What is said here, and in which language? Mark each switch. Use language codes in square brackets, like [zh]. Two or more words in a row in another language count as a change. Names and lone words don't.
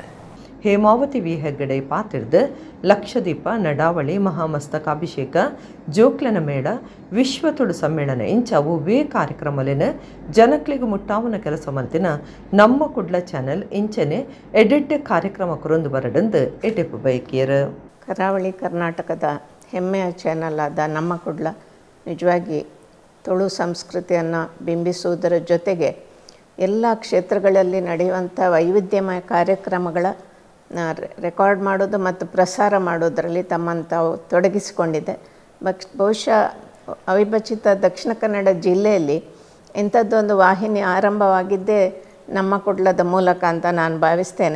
[tcy] ಹೇಮಾವತಿ ವಿ ಹೆಗ್ಗಡೆ ಪಾತಿರ್ದು ಲಕ್ಷದೀಪ ನಡಾವಳಿ ಮಹಾಮಸ್ತಕಾಭಿಷೇಕ ಜೋಕ್ಲನ ಮೇಳ ವಿಶ್ವ ತುಳು ಸಮ್ಮೇಳನ ಇಂಚವು ವೇ ಕಾರ್ಯಕ್ರಮಲೇನ ಜನಕ್ಲಿಗೆ ಮುಟ್ಟಾವನ ಕೆಲಸ ಮಂತಿನ ನಮ್ಮ ಕುಡ್ಲ ಚಾನೆಲ್ ಇಂಚನೆ ಎಡೆಡ್ ಕಾರ್ಯಕ್ರಮ ಕುರೊಂದು ಬರಡಂದು ಎಟೆಪು ಬೈಕಿಯರು. [kn] ಕರಾವಳಿ ಕರ್ನಾಟಕದ ಹೆಮ್ಮೆಯ ಚಾನಲ್ ಆದ ನಮ್ಮ ಕುಡ್ಲ ನಿಜವಾಗಿ ತುಳು ಸಂಸ್ಕೃತಿಯನ್ನು ಬಿಂಬಿಸುವುದರ ಜೊತೆಗೆ ಎಲ್ಲ ಕ್ಷೇತ್ರಗಳಲ್ಲಿ ನಡೆಯುವಂಥ ವೈವಿಧ್ಯಮಯ ಕಾರ್ಯಕ್ರಮಗಳ ರೆಕಾರ್ಡ್ ಮಾಡೋದು ಮತ್ತು ಪ್ರಸಾರ ಮಾಡೋದರಲ್ಲಿ ತಮ್ಮನ್ನು ತಾವು ತೊಡಗಿಸಿಕೊಂಡಿದೆ. ಬಹುಶಃ ಅವಿಭಜಿತ ದಕ್ಷಿಣ ಕನ್ನಡ ಜಿಲ್ಲೆಯಲ್ಲಿ ಇಂಥದ್ದೊಂದು ವಾಹಿನಿ ಆರಂಭವಾಗಿದ್ದೇ ನಮ್ಮ ಕುಡ್ಲದ ಮೂಲಕ ಅಂತ ನಾನು ಭಾವಿಸ್ತೇನೆ.